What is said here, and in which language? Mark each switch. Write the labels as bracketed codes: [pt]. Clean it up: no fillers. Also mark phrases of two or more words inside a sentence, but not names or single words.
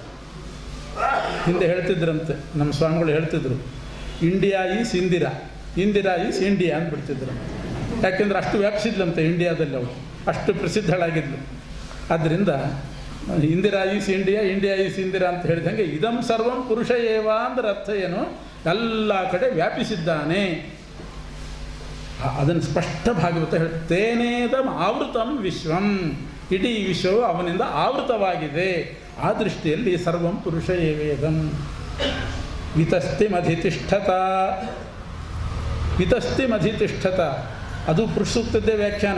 [kn] ಹಿಂದೆ ಹೇಳ್ತಿದ್ರಂತೆ, ನಮ್ಮ ಸ್ವಾಮಿಗಳು ಹೇಳ್ತಿದ್ರು, [en] India is Indira, Indira is India [kn] ಅಂದ್ಬಿಡ್ತಿದ್ರು. ಯಾಕೆಂದರೆ ಅಷ್ಟು ವ್ಯಾಪಿಸಿದ್ಲಂತೆ ಇಂಡಿಯಾದಲ್ಲಿ, ಅವಳು ಅಷ್ಟು ಪ್ರಸಿದ್ಧಳಾಗಿದ್ಲು. ಆದ್ದರಿಂದ [en] Indira is India, India is Indira [kn] ಅಂತ ಹೇಳಿದಂಗೆ [sa] ಇದಂ ಸರ್ವಂ ಪುರುಷ ಏವ [kn] ಅಂದ್ರೆ ಅರ್ಥ ಏನು, ಎಲ್ಲ ಕಡೆ ವ್ಯಾಪಿಸಿದ್ದಾನೆ. ಅದನ್ನು ಸ್ಪಷ್ಟ ಭಾಗವತ ಹೇಳಿ, [sa] ತೇನೇದಂ ಆವೃತಂ ವಿಶ್ವಂ, [kn] ಇಡೀ ವಿಶ್ವವು ಅವನಿಂದ ಆವೃತವಾಗಿದೆ. ಆ ದೃಷ್ಟಿಯಲ್ಲಿ [sa] ಸರ್ವಂ ಪುರುಷ ಏವೇದಂ. ವಿತಸ್ತಿಮಧಿತಿಷ್ಠತ, ವಿತಸ್ತಿಮಧಿತಿಷ್ಠತ [kn] ಅದು ಪುರುಷ ಸೂಕ್ತದ್ದೇ ವ್ಯಾಖ್ಯಾನ.